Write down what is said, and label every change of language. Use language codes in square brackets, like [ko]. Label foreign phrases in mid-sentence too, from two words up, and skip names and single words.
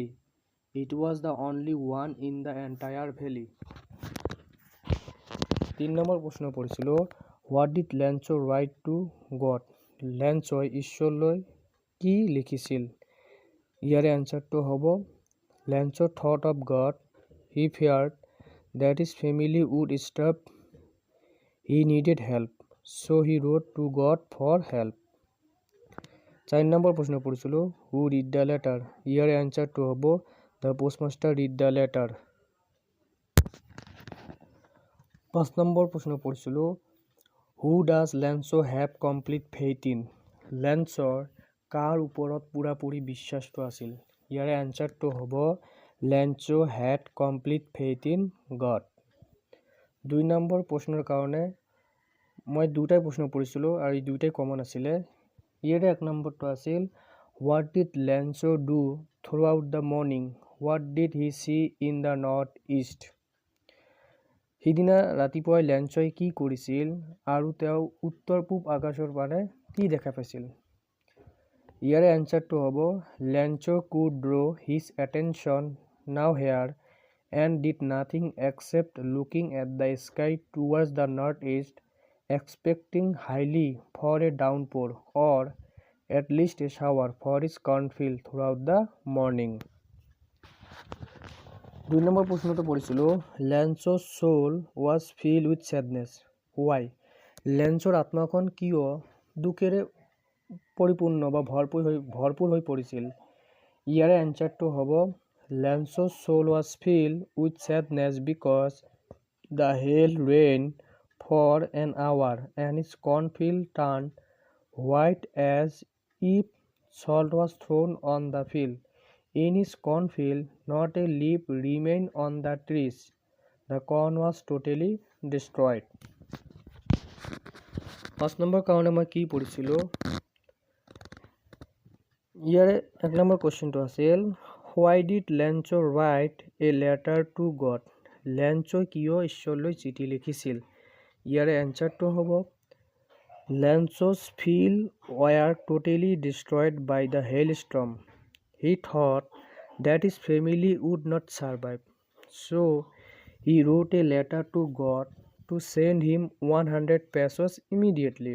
[en] It was the only one in the entire valley. [as] 3 নম্বৰ প্ৰশ্ন পঢ়িছিলোঁ, [en] what did Lencho write to God. [as] লেঞ্চই ঈশ্বৰলৈ কি লিখিছিল। ইয়াৰে এনচাৰটো হ'ব [en] Lencho thought of God, he feared that his family would starve, he needed help, so he wrote to God for help. [as] 4 নম্বৰ প্ৰশ্ন পঢ়িছিলোঁ, [en] who read the letter. [as] ইয়াৰ এনচাৰটো হ'ব [en] the postmaster read the letter. [as] 5 নম্বৰ প্ৰশ্ন পঢ়িছিলোঁ, [en] who does Lencho have complete faith in. [as] লেঞ্চৰ কাৰ ওপৰত পুৰাপুৰি বিশ্বাসটো আছিল। ইয়াৰে এনচাৰটো হ'ব [en] Lencho had complete faith in God. [as] 2 নম্বৰ প্ৰশ্নৰ কাৰণে মই দুটাই প্ৰশ্ন পঢ়িছিলোঁ আৰু এই দুটাই কমন আছিলে। ইয়াৰে 1 নম্বৰটো আছিল, [en] what did Lencho do through out the morning, what did he see in the north east. [as] সিদিনা ৰাতিপুৱাই লেঞ্চই কি কৰিছিল আৰু তেওঁ উত্তৰ পূব আকাশৰ পাৰে কি দেখা পাইছিল। ইয়াৰে এনচাৰটো হ'ব [en] Lencho could draw his attention now here and did nothing except looking at the sky towards the northeast, expecting highly for a downpour or at least a shower for his cornfield throughout the morning. [as] 2 নম্বৰ প্ৰশ্নটো পঢ়িছিলোঁ, [en] লেঞ্চ's soul was filled with sadness. Why? [as] লেঞ্চৰ আত্মাখন কিয় দুখেৰে পৰিপূৰ্ণ বা ভৰপূৰ হৈ পৰিছিল। ইয়াৰে এনচাৰটো হ'ব [en] Lencho's soul was filled with sadness because the hail rained for an hour and his cornfield turned white as if salt was thrown on the field. In his cornfield, not a leaf remained on the trees. The corn was totally destroyed. [as] 5 নম্বৰ কাৰণে মই কি পঢ়িছিলোঁ। ইয়াৰে 1 নম্বৰ কুৱেশ্যনটো আছিল, [en] why did Lencho write a letter to God. [as] লেঞ্চই কিয় ঈশ্বৰলৈ চিঠি লিখিছিল। ইয়াৰে এনচাৰটো হ'ব [en] Lencho's fields were totally destroyed by the hailstorm. He thought that his family would not survive, so he wrote a letter to God to send him 100 pesos immediately.